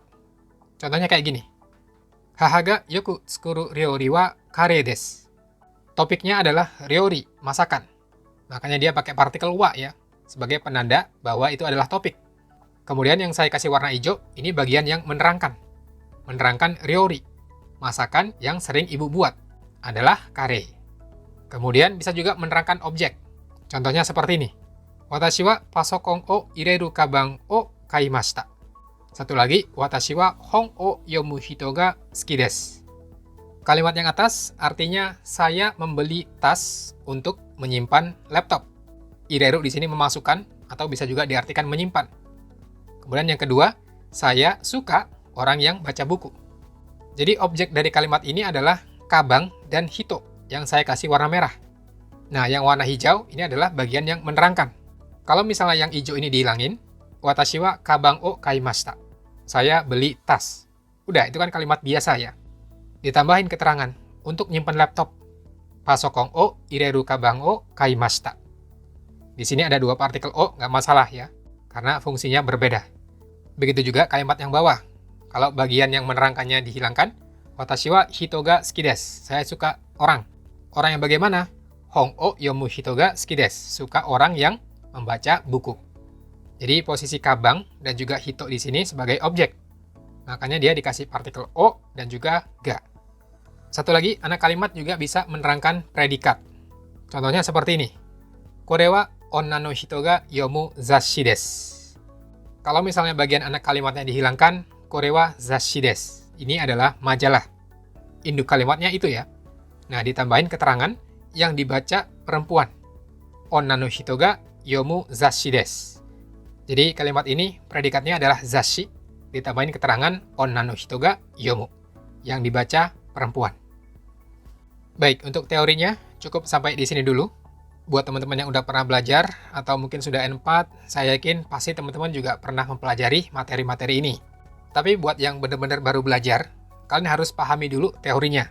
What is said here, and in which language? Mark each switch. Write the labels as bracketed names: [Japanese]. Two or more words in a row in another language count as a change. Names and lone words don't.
[Indonesian] Contohnya kayak gini. [Japanese] 母がよく作る料理はカレーです. [Indonesian] Topiknya adalah ryori, masakan. Makanya dia pakai partikel wa ya, sebagai penanda bahwa itu adalah topik. Kemudian yang saya kasih warna hijau, ini bagian yang menerangkan. Menerangkan ryori, masakan yang sering ibu buat, adalah kare. Kemudian bisa juga menerangkan objek. Contohnya seperti ini. [Japanese] 私はパソコンを入れるかばんを買いました. [Indonesian] Satu lagi, [Japanese] 私は本を読む人が好きです. [Indonesian] Kalimat yang atas artinya saya membeli tas untuk menyimpan laptop. Ireru di sini memasukkan atau bisa juga diartikan menyimpan. Kemudian yang kedua, saya suka orang yang baca buku. Jadi objek dari kalimat ini adalah kabang dan hito yang saya kasih warna merah. Nah, yang warna hijau ini adalah bagian yang menerangkan. Kalau misalnya yang hijau ini dihilangin, [Japanese] 私はかばんを買いました. [Indonesian] Saya beli tas. Udah, itu kan kalimat biasa ya. Ditambahin keterangan untuk nyimpan laptop. [Japanese] パソコンを入れるかばんを買いました. [Indonesian] Di sini ada dua partikel o, nggak masalah ya, karena fungsinya berbeda. Begitu juga kalimat yang bawah. Kalau bagian yang menerangkannya dihilangkan, [Japanese] 私は人が好きです. [Indonesian] Saya suka orang. Orang yang bagaimana? [Japanese] 本を読む人が好きです. [Indonesian] Suka orang yang membaca buku. Jadi posisi kabang dan juga hito di sini sebagai objek. Makanya dia dikasih partikel o dan juga ga. Satu lagi, anak kalimat juga bisa menerangkan predikat. Contohnya seperti ini. [Japanese] これは女の人が読む雑誌です. [Indonesian] Kalau misalnya bagian anak kalimatnya dihilangkan, [Japanese] これは雑誌です. [Indonesian] Ini adalah majalah. Induk kalimatnya itu ya. Nah, ditambahin keterangan yang dibaca perempuan. [Japanese] 女の人が読む雑誌です. [Indonesian] Jadi kalimat ini predikatnya adalah zasshi, ditambahin keterangan [Japanese] 女の人が読む, [Indonesian] yang dibaca perempuan. Baik, untuk teorinya cukup sampai di sini dulu. Buat teman-teman yang udah pernah belajar atau mungkin sudah N4, saya yakin pasti teman-teman juga pernah mempelajari materi-materi ini. Tapi buat yang benar-benar baru belajar, kalian harus pahami dulu teorinya.